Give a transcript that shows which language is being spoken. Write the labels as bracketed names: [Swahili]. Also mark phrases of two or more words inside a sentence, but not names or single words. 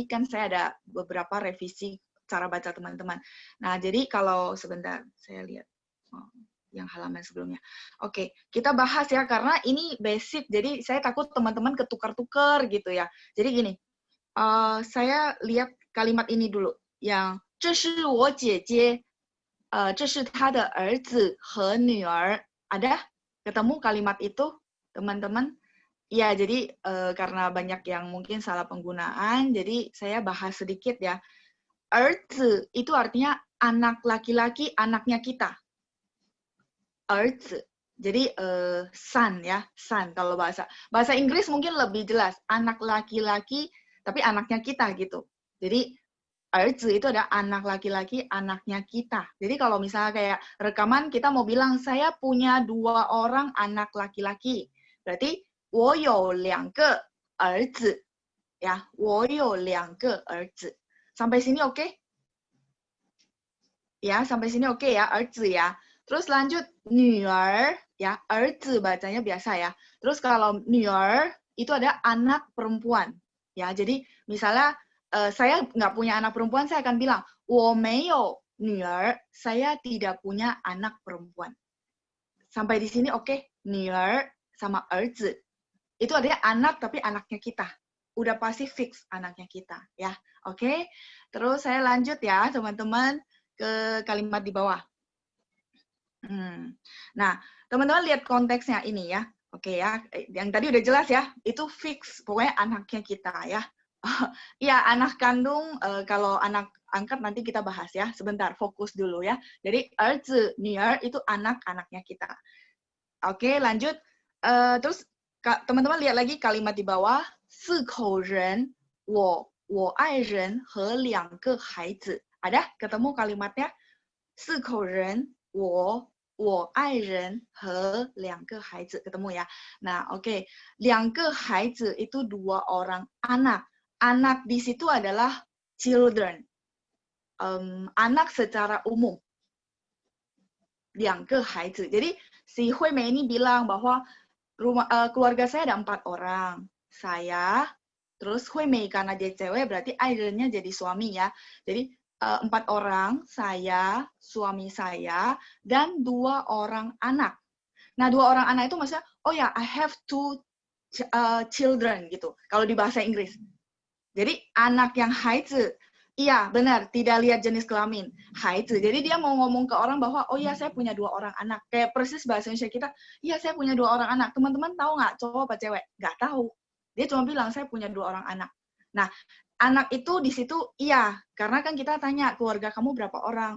[Indonesian] Kan saya ada beberapa revisi cara baca teman-teman. Nah, jadi kalau sebentar saya lihat yang halaman sebelumnya. Oke, kita bahas ya karena ini basic. Jadi saya takut teman-teman ketukar-tukar gitu ya. Jadi gini. Saya lihat kalimat ini dulu. [Chinese] Yang 这是我姐姐，这是她的儿子和女儿. [Indonesian] Ada? Ketemu kalimat itu, teman-teman? Ya, jadi karena banyak yang mungkin salah penggunaan, jadi saya bahas sedikit ya. 儿子 itu artinya anak laki-laki, anaknya kita. [Chinese] 儿子. [Indonesian] Jadi son ya, son kalau bahasa Inggris mungkin lebih jelas, anak laki-laki tapi anaknya kita gitu. Jadi erzi itu ada anak laki-laki, anaknya kita. Jadi kalau misalnya kayak rekaman kita mau bilang saya punya 2 orang anak laki-laki. [Chinese] Berarti 我有2个儿子. Ya, 我有2个儿子. [Indonesian] Sampai sini oke? Ya, sampai sini oke ya, erzi ya. Terus lanjut 女儿 ya, erzi bacanya biasa ya. Terus kalau 女儿 itu ada anak perempuan. Ya, jadi misalnya saya nggak punya anak perempuan, saya akan bilang [Chinese] 我没有女儿, [Indonesian] saya tidak punya anak perempuan. Sampai di sini oke? 女儿 sama 儿子 itu ada anak tapi anaknya kita. Udah pasti fix anaknya kita ya. Oke? Terus saya lanjut ya, teman-teman ke kalimat di bawah. Nah, teman-teman lihat konteksnya ini ya. Oke ya, yang tadi udah jelas ya, itu fix, pokoknya anaknya kita ya. Ya, anak kandung, kalau anak angkat nanti kita bahas ya. Sebentar, fokus dulu ya. Jadi, erzi, nuer itu anak-anaknya kita. Oke, lanjut. Terus, teman-teman lihat lagi kalimat di bawah. [Chinese] 4 口人, 我爱人和2个孩子. [Indonesian] Ada? [Chinese] Ketemu kalimatnya? 4 口人, 我爱人和2个孩子. [Indonesian] Ketemu ya. Nah, oke. [Chinese] 2 个孩子 [Indonesian] itu 2 orang anak. Anak di situ adalah children. Anak secara umum. [Chinese] 2 个孩子. [Indonesian] Jadi si Hui Mei ini bilang bahwa keluarga saya ada 4 orang. Saya, terus Hui Mei karena dia cewek berarti airennya jadi suami ya. Jadi 4 orang, saya, suami saya, dan 2 orang anak. Nah, 2 orang anak itu maksudnya, oh ya, [English] I have 2 children gitu. [Indonesian] Kalau di bahasa Inggris. Jadi anak yang haizi, iya benar, tidak lihat jenis kelamin, haizi. Jadi dia mau ngomong ke orang bahwa, oh iya saya punya 2 orang anak. Kayak persis bahasa Indonesia kita, iya saya punya 2 orang anak. Teman-teman tahu nggak cowok apa cewek? Nggak tahu. Dia cuma bilang saya punya 2 orang anak. Nah, anak itu di situ iya, karena kan kita tanya keluarga kamu berapa orang?